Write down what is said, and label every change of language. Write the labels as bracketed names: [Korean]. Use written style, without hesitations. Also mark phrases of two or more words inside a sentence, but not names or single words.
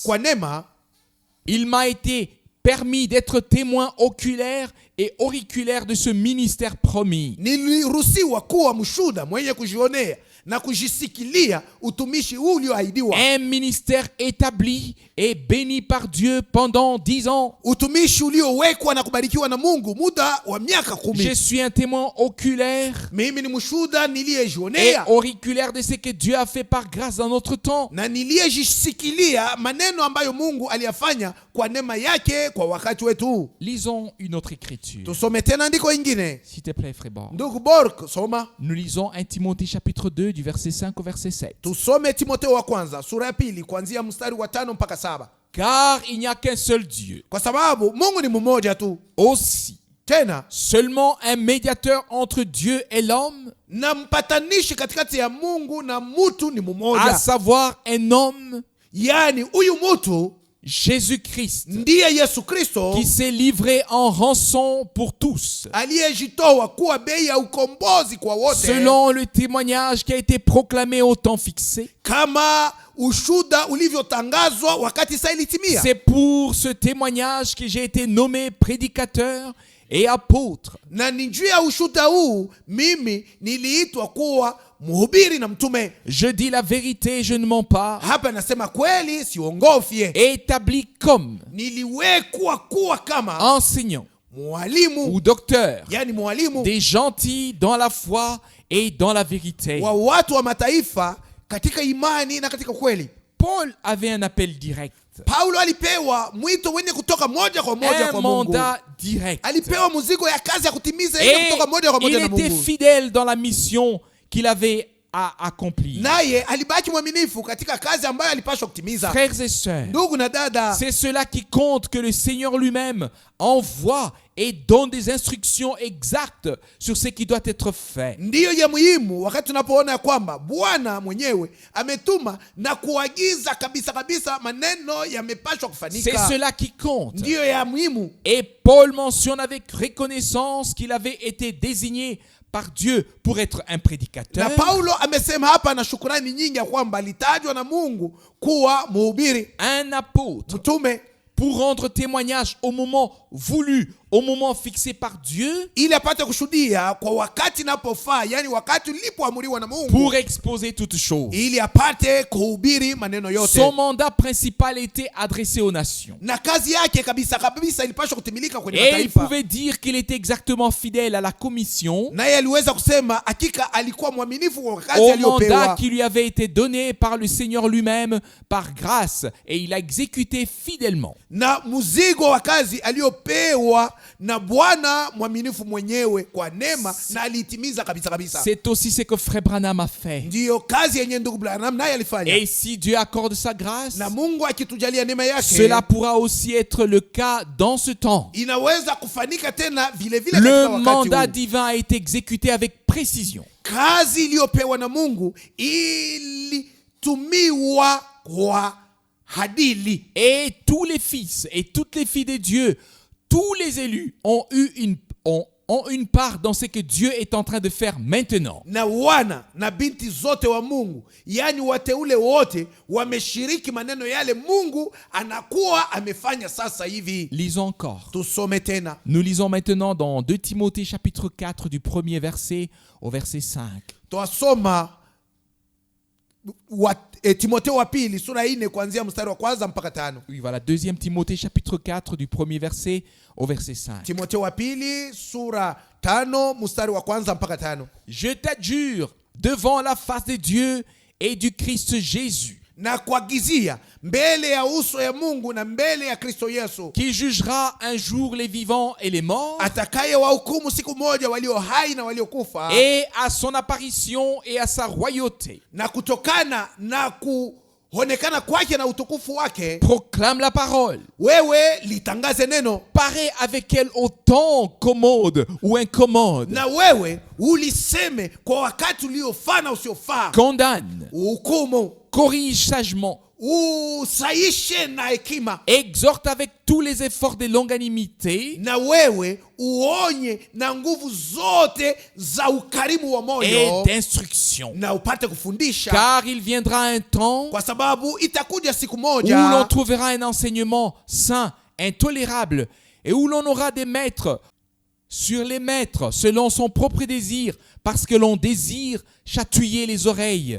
[Swahili] Kwa neema [French] il m'a été permis d'être témoin oculaire et auriculaire de ce ministère promis. [Swahili] niliruhusiwa kuwa mshuhuda mwenye kujionea na kujisikilia utumishi huu ulioahidiwa, [French] Un ministère établi et béni par Dieu pendant 10 ans. [Swahili] utumishi uliowekwa na kubarikiwa na Mungu muda wa miaka [French] Je [Swahili] 10. [French] suis un témoin oculaire [Swahili] Mimi ni mshuhuda [French] et [Swahili] niliyejionea [French] auriculaire de ce que Dieu a fait par grâce dans notre temps. [Swahili] na niliyejisikilia maneno ambayo Mungu aliyafanya kwa neema yake kwa wakati wetu. [French] Lisons une autre écriture. [Swahili] Tusome tena andiko ingine. [French] S'il te plaît, frère Borg. [Swahili] Ndugu Bork, soma. [French] Nous lisons 1 Timothée chapitre 2 du verset 5 au verset 7. [Swahili] Tusome Timotheo wa kwanza sura ya pili kuanzia mstari wa 5 mpaka 7. [French] Car il n'y a qu'un seul Dieu. [Swahili] Kwa sababu Mungu ni mmoja tu, [French] Aussi, [Swahili] tena [French] seulement un médiateur entre Dieu et l'homme, [Swahili] na mpatanishi katikati ya Mungu na mutu ni [French] à [Swahili] mmoja, [French] savoir un homme, [Swahili] yaani huyu mutu [French] Jésus-Christ, [Swahili] ndiye Yesu Kristo [French] qui s'est livré en rançon pour tous, [Swahili] aliyejitoa kuwa bei ya ukombozi kwa wote, [French] selon le témoignage qui a été proclamé au temps fixé. [Swahili] kama ushuda ulivyotangazwa wakati saa ilitimia. [French] C'est pour ce témoignage que j'ai été nommé prédicateur et apôtre. [Swahili] Na ni juu ya ushuda huu mimi niliitwa kuwa mhubiri na mtume. [French] Je dis la vérité, je ne mens pas. [Swahili] Hapa nasema kweli, siongofye. [French] Établi comme [Swahili] Niliwekwa kuwa kama [French] enseignant [Swahili] mwalimu, [French] ou docteur [Swahili] yani mwalimu [French] des gentils dans la foi et dans la vérité. [Swahili] wa watu wa mataifa katika imani na katika kweli. [French] Paul avait un appel direct, [Swahili] Paulo alipewa mwito wenye kutoka moja kwa moja [French] un [Swahili] kwa Mungu. [French] mandat direct. [Swahili] Alipewa mzigo ya kazi ya kutimiza yenye [French] Et [Swahili] kutoka moja kwa [French] il [Swahili] moja na [French] était [Swahili] Mungu. [French] fidèle dans la mission qu'il avait à accomplir. [Swahili] Naye alibaki mwaminifu katika kazi ambayo alipaswa kutimiza. [French] Frères et sœurs, [Swahili] Ndugu na dada, [French] c'est cela qui compte, que le Seigneur lui-même envoie et donne des instructions exactes sur ce qui doit être fait. [Swahili] ndiyo ya muhimu wakati tunapoona ya kwamba Bwana mwenyewe ametuma na kuagiza kabisa kabisa maneno yamepaswa [French] C'est [Swahili] kufanika. [French] cela qui compte. [Swahili] Ndiyo ya muhimu. [French] Et Paul mentionne avec reconnaissance qu'il avait été désigné par Dieu pour être un prédicateur. [Swahili] Na Paulo amesema hapa na shukrani nyingi ya kwamba alitajwa na Mungu kuwa mhubiri, [French] Un apôtre, [Swahili] mtume, [French] pour rendre témoignage au moment voulu, au moment fixé par Dieu, [Swahili] ili apate kushuhudia kwa wakati napofaa, yani wakati ulipoamuriwa na Mungu, [French] pour exposer toutes choses. [Swahili] ili apate kuhubiri maneno yote. [French] Son mandat principal était adressé aux nations. [Swahili] Na kazi yake kabisa kabisa ilipaswa kutimilika kwenye [French] Et il [Swahili] mataifa. [French] pouvait dire qu'il était exactement fidèle à la commission, [Swahili] Naye aliweza kusema hakika alikuwa mwaminifu kwa kazi [French] au mandat [Swahili] aliyopewa, [French] qui lui avait été donné par le Seigneur lui-même, par grâce, et il a exécuté fidèlement. [Swahili] na mzigo wa kazi aliyopewa na Bwana mwaminifu mwenyewe kwa neema na alitimiza kabisa kabisa. [French] C'est aussi ce que Frère Branham a fait. [Swahili] Ndiyo kazi yenye ndugu Branham naye alifanya. [French] Et si Dieu accorde sa grâce, [Swahili] Na Mungu akitujalia neema yake, [French] cela pourra aussi être le cas dans ce temps. [Swahili] inaweza kufanika tena vile vile [French] Le [Swahili] katika [French] mandat [Swahili] wakati huu. [French] divin a été exécuté avec précision. [Swahili] Kazi iliyopewa na Mungu ilitumiwa kwa hadili. [French] Et tous les fils et toutes les filles de Dieu, tous les élus ont une part dans ce que Dieu est en train de faire maintenant. [Swahili] Na wana na binti zote wa Mungu, yani wateule wote wameshiriki maneno yale Mungu anakuwa amefanya sasa hivi. [French] Lisons encore. [Swahili] Tusome tena. [French] Nous lisons maintenant dans 2 Timothée chapitre 4 du premier verset au verset 5. [Swahili] Twasoma Timotheo wa pili sura 4 kuanzia mstari wa kwanza mpaka 5. [French] Oui, voilà, 2 Timothée chapitre 4 du premier verset au verset 5. [Swahili] Timotheo wa pili sura 5 mstari wa kwanza mpaka 5. [French] Je t'adjure devant la face de Dieu et du Christ Jésus, [Swahili] Na kuagizia mbele ya uso ya Mungu na mbele ya Kristo Yesu, [French] qui jugera un jour les vivants et les morts, [Swahili] atakaye wahukumu siku moja walio hai na waliokufa, [French] et à son apparition et à sa royauté. [Swahili] na kutokana na kuonekana kwake na utukufu wake, [French] Proclame la parole. [Swahili] wewe litangaze neno, [French] Parais avec elle au temps commode ou incommode. [Swahili] na wewe uliseme kwa wakati uliofaa na usiofaa. [French] Condamne, [Swahili] Uhukumu, [French] corrige sagement, [Swahili] usaishe na hekima, [French] exhorte avec tous les efforts de longanimité [Swahili] na wewe uonye na nguvu zote za ukarimu wa [French] et [Swahili] moyo, [French] d'instruction. [Swahili] na upate kufundisha, [French] Car il viendra un temps [Swahili] kwa sababu itakuja siku [French] où l'on [Swahili] moja [French] trouvera un enseignement saint, intolérable, et où l'on aura des maîtres sur les maîtres selon son propre désir, parce que l'on désire chatouiller les oreilles.